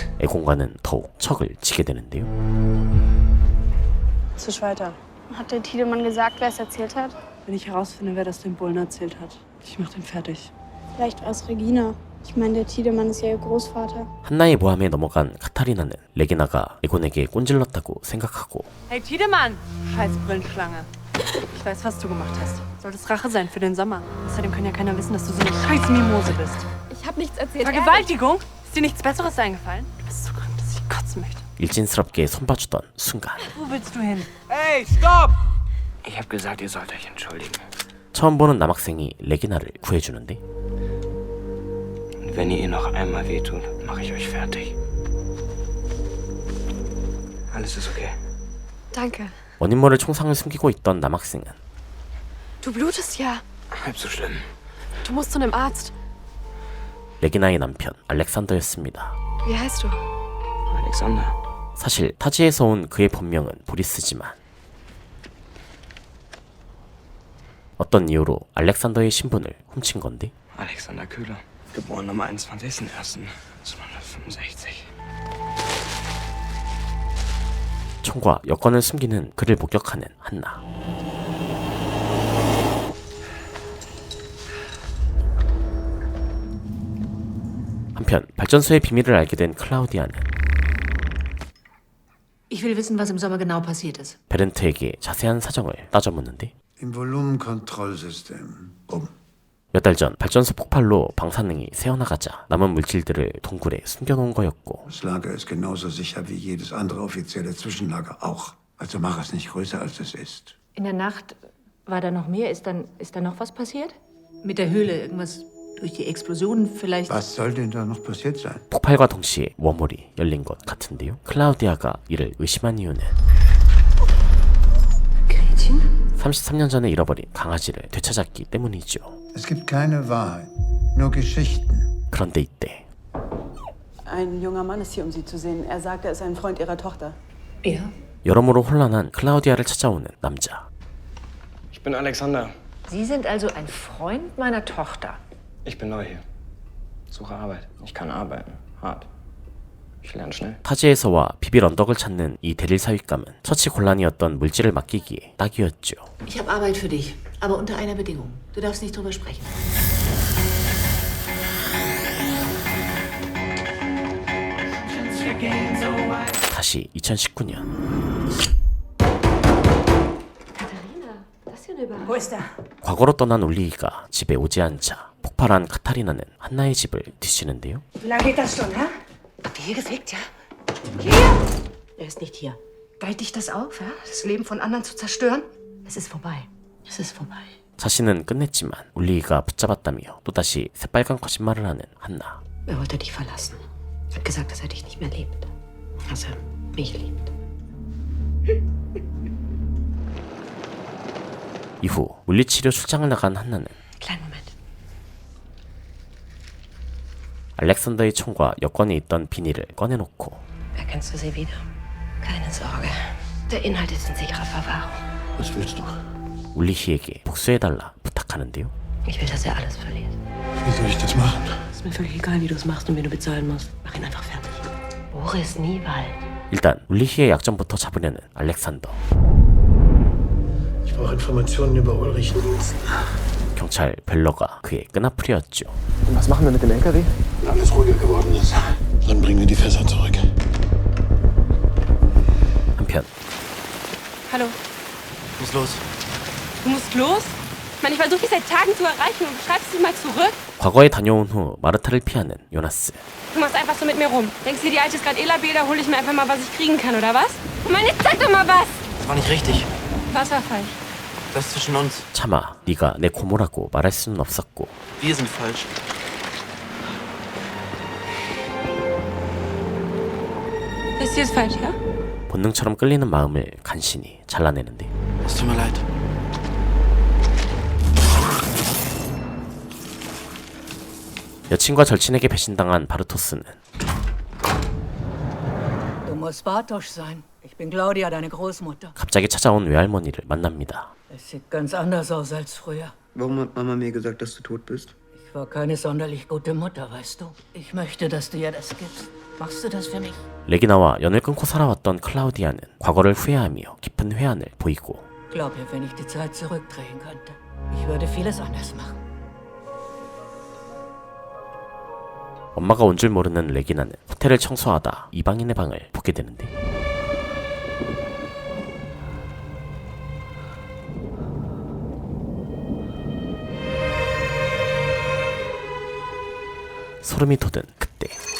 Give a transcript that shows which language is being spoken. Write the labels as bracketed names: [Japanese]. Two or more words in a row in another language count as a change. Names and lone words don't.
[Korean] 에곤과는 더욱 척을 지게 되는데요. [German] Zisch weiter. Hat der Tiedemann gesagt, wer es erzählt hat? Wenn ich herausfinde, wer das dem Bullen erzählt hat, ich mach den fertig. Vielleicht war es Regina. Ich meine, der Tiedemann ist ja ihr Großvater. [Korean] 한나의 모함에 넘어간 카타리나는 레기나가 에곤에게 꼰질렀다고 생각하고 [German] Hey Tiedemann! Scheiß Brillenschlange. Ich weiß, was du gemacht hast. Soll das Rache sein für den Sommer. Außerdem kann ja keiner wissen, dass du so eine scheiß Mimose bist. Ich habe nichts erzählt. Vergewaltigung? Ist dir nichts Besseres eingefallen? Du bist so krank, dass ich kotzen möchte. [Korean] 일진스럽게 손봐주던 순간 [German] Wo willst du hin? Hey, stopp! Ich habe gesagt, ihr sollt euch entschuldigen. [Korean] 처음 보는 남학생이 레기나를 구해주는데 [German] Und wenn ihr noch einmal wehtut, mache ich euch fertig. Alles ist okay. Danke. [Korean] 원인 모를 총상을 숨기고 있던 남학생은 [German] Du blutest ja. Halb so schlimm. Du musst zu einem Arzt. [Korean] 레기나의 남편 알렉산더였습니다. [German] Wie heißt du? Alexander. [Korean] 사실 타지에서 온 그의 본명은 보리스지만 어떤 이유로 알렉산더의 신분을 훔친 건데 [German] Alexander Köhler. Geboren am 21.01.1965. [Korean] 총과 여권을 숨기는 그를 목격하는 한나. 한편 발전소의 비밀을 알게 된 클라우디아는 [German] Ich will wissen, was im Sommer genau passiert ist. [Korean] 베른트에게 자세한 사정을 따져묻는데 [German] Im Volumenkontrollsystem. [Korean] 몇 달 전 발전소 폭발로 방사능이 새어나가자 남은 물질들을 동굴에 숨겨놓은 거였고 [German] Das Lager ist genauso sicher wie jedes andere offizielle Zwischenlager auch. Also mach es nicht größer, als es ist. In der Nacht war da noch mehr? Ist da noch was passiert? Mit der Höhle irgendwas durch die Explosionen vielleicht? Was soll denn da noch passiert sein? [Korean] 폭발과 동시에 워홀이 열린 것 같은데요. 클라우디아가 이를 의심한 이유는 33년 전에 잃어버린 강아지를 되찾았기 때문이죠. [German] Es gibt keine Wahrheit, nur Geschichten. [Korean] 그런데 이때 [German] Ein junger Mann ist hier, um Sie zu sehen. Er sagt, er ist ein Freund Ihrer Tochter. Ja. [Korean] 여러모로 혼란한 클라우디아를 찾아오는 남자. [German] Ich bin Alexander. Sie sind also ein Freund meiner Tochter. Ich bin neu hier. Suche Arbeit. Ich kann arbeiten. Hart. Ich lerne schnell. [Korean] 타지에서와 비빌 언덕을 찾는 이 대릴 사윗감은 처치 곤란이었던 물질을 맡기기에 딱이었죠. [German] Ich habe Arbeit für dich, aber unter einer Bedingung. Du darfst nicht drüber sprechen. [Korean] 다시 2019년. [German] Wo ist er? [Korean] 과거로 떠난 울리히가 집에 오지 않자 폭발한 카타리나는 한나의 집을 뒤지는데요. [German] Wie lange geht das schon, hä? Habt ihr hier gefegt, ja? Hier? Er ist nicht hier. Galt dich das auf, ja? Das Leben von anderen zu zerstören? Es ist vorbei. Es ist vorbei. [Korean] 자신은 끝냈지만 울리히가 붙잡았다며 또다시 새빨간 거짓말을 하는 한나. [German] Er wollte dich verlassen. Hat gesagt, dass er dich nicht mehr liebt. Dass er mich liebt. [Korean] 이후 물리치료 출장을 나간 한나는 알렉산더의 총과 여권에 있던 비닐을 꺼내놓고 [German] Erkennst du sie wieder? Keine Sorge. Der Inhalt ist in sicherer Verwahrung. Was willst du? [Korean] 울리히에게 복수해달라 부탁하는데요. [German] Ich will, dass er alles verliert. Wie soll ich das machen? Ist mir völlig egal, wie du es machst und wen du bezahlen musst. Mach ihn einfach fertig. Boris Niewald. [Korean] 일단 울리히의 약점부터 잡으려는 알렉산더. [German] Ich brauche Informationen über Ulrich Nielsen. [Korean] 경찰 벨러가 그의 끈앞풀이었죠. [German] Und was machen wir mit dem LKW? Wenn alles ruhiger geworden ist, dann bringen wir die Fässer zurück. [Korean] 한편 [German] Hallo, Was ist los? du musst los? Ich meine, ich versuche dich seit Tagen zu erreichen und du schreibst dich mal zurück. [Korean] 과거에 다녀온 후 마르타를 피하는 요나스. [German] Du machst einfach so mit mir rum. Denkst du, die Alte ist gerade Elabe, da hole ich mir einfach mal, was ich kriegen kann, oder was? Und meine, zeig doch mal was! Das war nicht richtig. Was war falsch? Das zwischen uns. [Korean] 차마 네가 내 고모라고 말할 수는 없었고 [German] Wir sind falsch. Das hier ist falsch, ja? [Korean] 본능처럼 끌리는 마음을 간신히 잘라내는데 [German] Es tut mir leid. [Korean] 여친과 절친에게 배신당한 바르토스는 [German] Du musst Bartosz sein. Ich bin Claudia, deine Großmutter. [Korean] 갑자기 찾아온 외할머니를 만납니다. [German] Es sieht ganz anders aus als früher. Warum hat Mama mir gesagt, dass du tot bist? Ich war keine sonderlich gute Mutter, weißt du. Ich möchte, dass du ihr das gibst. Machst du das für mich? [Korean] 레기나와 연을 끊고 살아왔던 클라우디아는 과거를 후회하며 깊은 회한을 보이고 [German] Glaub mir, wenn ich die Zeit zurückdrehen könnte, ich würde vieles anders machen. [Korean] 엄마가 온 줄 모르는 레기나는 호텔을 청소하다 이방인의 방을 보게 되는데 소름이 돋은 그때